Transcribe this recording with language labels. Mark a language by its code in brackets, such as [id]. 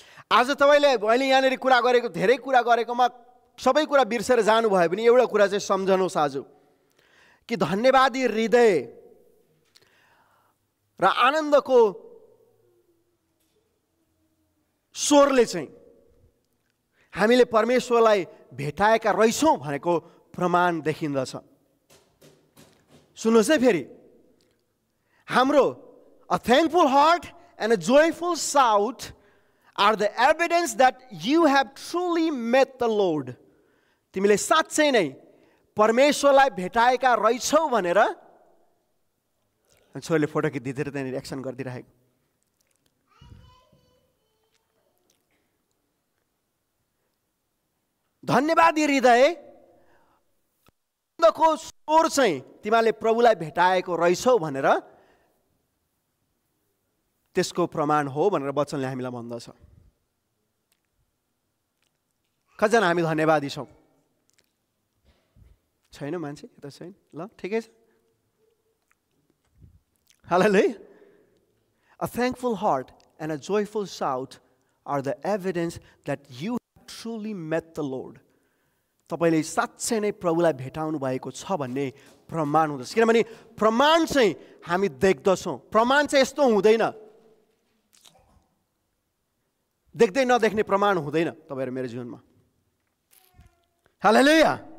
[ne] आज तपाईँले मैले यहाँनिर कुरा गरेको, धेरै कुरा गरेकोमा सबै कुरा बिर्सेर जानुभयो भने एउटा कुरा चाहिँ सम्झनुहोस् आज, कि धन्यवादी हृदय र आनन्दको स्वरले चाहिँ हामीले परमेश्वरलाई भेटाएका रहेछौँ भनेको प्रमाण देखिन्दछ। सुन्नुहोस् है फेरि, हाम्रो [en] a thankful heart and a joyful shout are the evidence that you have truly met the Lord. [ne] तिमीले साँच्चै नै परमेश्वरलाई भेटाएका रहेछौ भनेर छोरीले फोटो खिचिदिएर त्यहाँनिर एक्सन गरिदिरहेको। धन्यवादी हृदय को स्वर चाहिँ तिमीले प्रभुलाई भेटाएको रहेछौ भनेर त्यसको प्रमाण हो भनेर वचनले हामीलाई भन्दछ। कतिजना हामी धन्यवादी छौँ? छैन मान्छे त छैन, ल ठिकै छ। [en] Hallelujah. A thankful heart and a joyful shout are the evidence that you have truly met the Lord. [ne] तपाईले साच्चै नै प्रभुलाई भेटाउनु भएको छ भन्ने प्रमाण हुँदछ। किनभने प्रमाण चाहिँ हामी देख्दछौँ, प्रमाण चाहिँ यस्तो हुँदैन, देख्दै नदेख्ने प्रमाण हुँदैन तपाईहरु मेरो जीवनमा। हालेलुया।